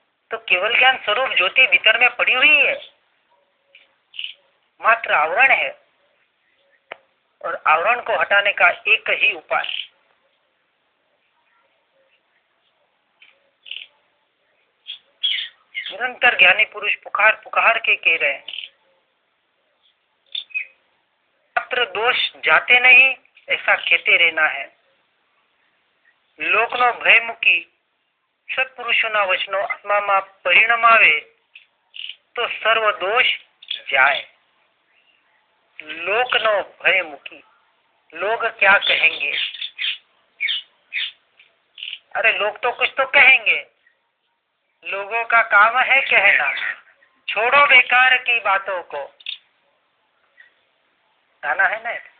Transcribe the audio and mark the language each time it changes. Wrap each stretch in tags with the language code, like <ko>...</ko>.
<hi>तो केवल ज्ञान स्वरूप ज्योति भीतर में पड़ी हुई है, मात्र आवरण है, और आवरण को हटाने का एक ही उपाय, निरंतर ज्ञानी पुरुष पुकार पुकार के कह रहे हैं, मात्र दोष जाते नहीं ऐसा कहते रहना है।</hi> <gu>લોકનો ભયમુકી સત્પુરુષોના વચનો આત્મામાં પરિણમાવે તો સર્વ દોષ જાય। લોકનો ભયમુકી,</gu> <hi>लोग क्या कहेंगे? अरे लोग तो कुछ तो कहेंगे, लोगों का काम है कहना, छोड़ो बेकार की बातों को, गाना है ना।</hi>